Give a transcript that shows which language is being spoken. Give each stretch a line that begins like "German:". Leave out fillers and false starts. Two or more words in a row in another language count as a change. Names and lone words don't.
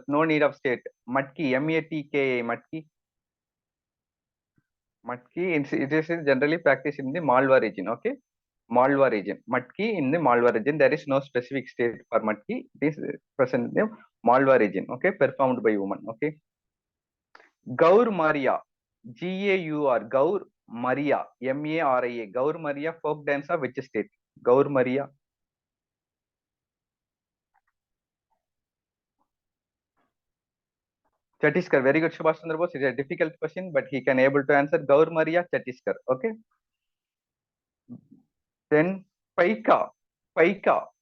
English: No need of state. Matki. M-A-T-K-A. Matki. Matki. It is generally practiced in the Malwa region. Okay. Malwa region. Matki in the Malwa region. There is no specific state for Matki. It is present in the Malwa region. Okay. Performed by women. Okay. Gaur Maria. Gaur. Gaur Maria. Maria. Gaur Maria folk dance of which state? Gaur Maria. Chhattisgarh. Very good, Subhash Chandra Bose. It is a difficult question, but he can able to answer. Gaur Maria, Chhattisgarh. Okay. Then Paika. Paika.